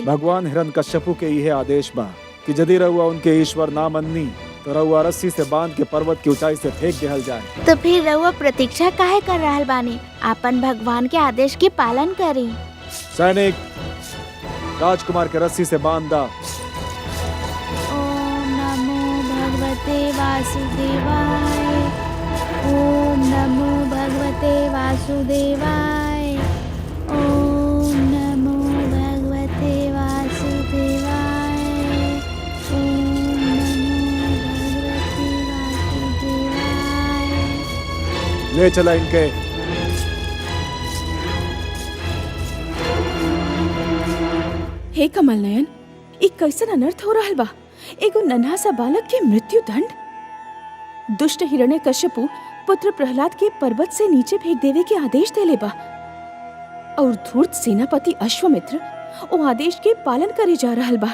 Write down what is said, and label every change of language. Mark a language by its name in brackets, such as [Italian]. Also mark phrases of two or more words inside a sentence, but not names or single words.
[Bhojpuri] भगवान हिरण्यकश्यपु के यह आदेश बा कि यदि रउआ उनके ईश्वर ना मननी तो रउआ रस्सी से बांध के पर्वत की ऊंचाई से फेंक देहल जाए। तो फिर रउआ प्रतीक्षा काहे कर रहल बानी? अपन भगवान के आदेश की पालन करी। सैनिक, राजकुमार के रस्सी से बांध दा। [Sanskrit] ओम नमो भगवते वासुदेवाय। ओम नमो भगवते वासुदेवाय। ओम नमो भगवते वासुदेवाय। ओम नमो भगवते वासुदेवाय। [Bhojpuri] ले चला इनके। हे कमल नयन, एक कैसन अनर्थ हो रहल बा। एगो नन्हा सा बालक के मृत्यु दंड। दुष्ट हिरण्यकश्यपु पुत्र प्रहलाद के पर्वत से नीचे फेंक देवे के आदेश देले बा और धूर्त सेनापति अश्वमित्र ओ आदेश के पालन करे जा रहल बा।